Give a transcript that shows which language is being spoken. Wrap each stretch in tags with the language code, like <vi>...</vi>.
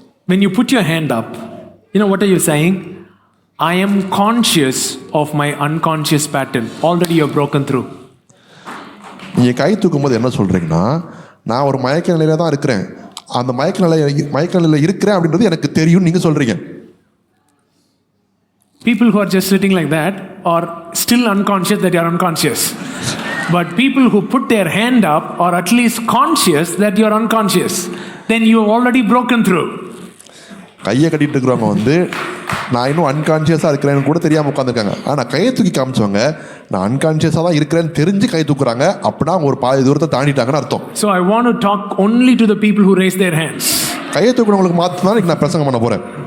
<en>When you put your hand up, what are you saying? I am conscious of my unconscious pattern. Already you have broken through.</en> <ta>நீங்க கை தூக்கும் போது என்ன சொல்றீங்கன்னா, நான் ஒரு மயக்க நிலையில தான் இருக்கிறேன், அந்த மயக்க நிலையில இருக்கிறேன் அப்படின்றது எனக்கு தெரியும் நீங்க சொல்றீங்க.</ta> <en>People who are just sitting like that are still unconscious that you are unconscious. But people who put their hand up are at least conscious that you are unconscious. Then you have already broken through.</en> <ta>கையை கட்டிட்டு இருக்கிறவங்க வந்து நான் இன்னும் அன்கான்ஷியஸாக இருக்கிறேன்னு கூட தெரியாமல் உட்காந்துருக்காங்க. ஆனால் கையை தூக்கி காமிச்சவங்க நான் அன்கான்ஷியஸாக தான் இருக்கிறேன்னு தெரிஞ்சு கை தூக்குறாங்க. அப்படின்னா அவங்க ஒரு பாதி தூரத்தை தாண்டிட்டாங்கன்னு அர்த்தம்.</ta> <en>So I want to talk only to the people who raise their hands.</en> <ta>கையை தூக்குறவங்களுக்கு மாத்திரம் நான் பிரசங்கம் பண்ண போறேன்.</ta>